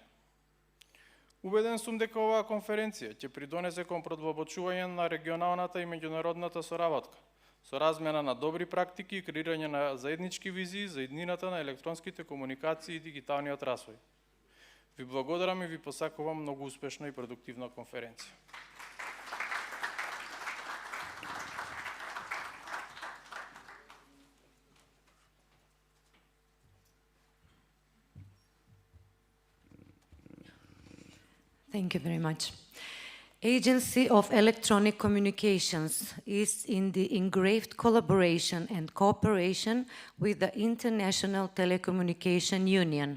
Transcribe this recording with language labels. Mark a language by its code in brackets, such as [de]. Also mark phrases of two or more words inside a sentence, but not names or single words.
[mk] Убеден сум дека оваа конференција ќе придонесе кон продлабочување на регионалната и меѓународната соработка, со размена на добри практики и креирање на заеднички визии за иднината на електронските комуникации и дигиталниот развој. Ви благодарам и ви посакувам многу успешна и продуктивна конференција. [en] Thank you very much. Agency of Electronic Communications is in the engraved collaboration and cooperation with the International Telecommunication Union.